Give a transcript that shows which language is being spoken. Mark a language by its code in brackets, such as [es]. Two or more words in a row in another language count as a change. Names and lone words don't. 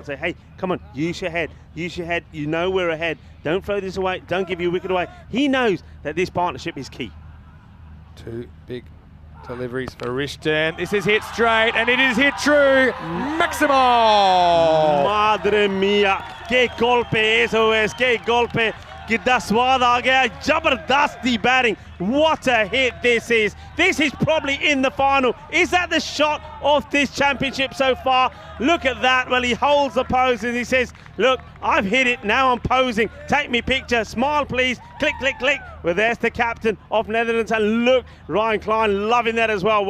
[en] Say, hey, come on, use your head. Use your head. You know we're ahead. Don't throw this away. Don't give your wicket away. He knows that this partnership is key. 2 big deliveries for Richton. This is hit straight, and it is hit true. [es] Maximo! Madre mia, que golpe eso es, que golpe. [hi] कितना स्वाद आ गया, जबरदस्ती batting. [en] What a hit this is. This is probably in the final. Is that the shot of this championship so far? Look at that. Well, he holds the pose and he says, look, I've hit it, now I'm posing. Take me picture, smile please, click, click, click. Well, there's the captain of Netherlands, and look, Ryan Klein loving that as well.